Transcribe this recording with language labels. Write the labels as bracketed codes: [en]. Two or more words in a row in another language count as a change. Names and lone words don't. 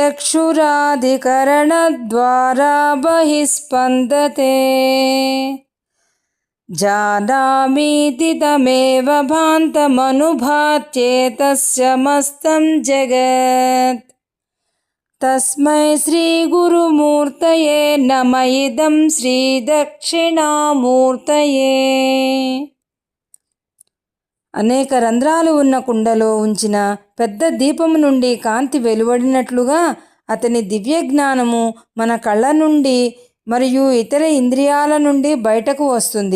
[sa] चक्षुरादिकरणद्वारा बहिस्पन्दते जानामीति तमेव भान्तमनुभात्येतस्यमस्तं जगत् तस्मै श्रीगुरुमूर्तये नम इदं శ్రీదక్షిణామూర్తయే. [te] అనేక రంధ్రాలు ఉన్న కుండలో ఉంచిన పెద్ద దీపము నుండి కాంతి వెలువడినట్లుగా అతని దివ్య జ్ఞానము మన కళ్ళ నుండి మరియు ఇతర ఇంద్రియాల నుండి బయటకు వస్తుంది.